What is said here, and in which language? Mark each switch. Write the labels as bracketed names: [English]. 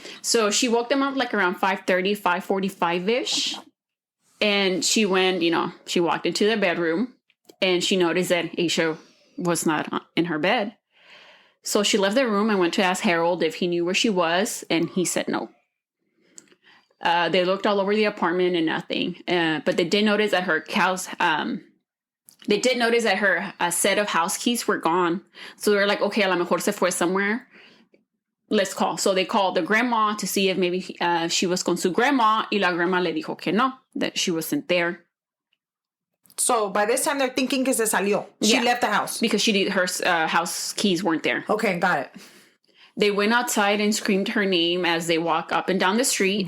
[English] So she woke them up like around 5:30, 5:45-ish, and she went, she walked into the bedroom, and she noticed that Aisha was not in her bed. So she left the room and went to ask Harold if he knew where she was, and he said no. They looked all over the apartment and nothing. But they did notice that her set of house keys were gone. So they were like, okay, [Spanish] a lo mejor se fue [English] somewhere. Let's call. So they called the grandma to see if maybe she was [Spanish] con su [English] grandma. [Spanish] Y la grandma le dijo que no, [English] that she wasn't there. So by this time they're thinking [Spanish] que se salió. [English] She left the house. Because her house keys weren't there. Okay, got it. They went outside and screamed her name as they walked up and down the street.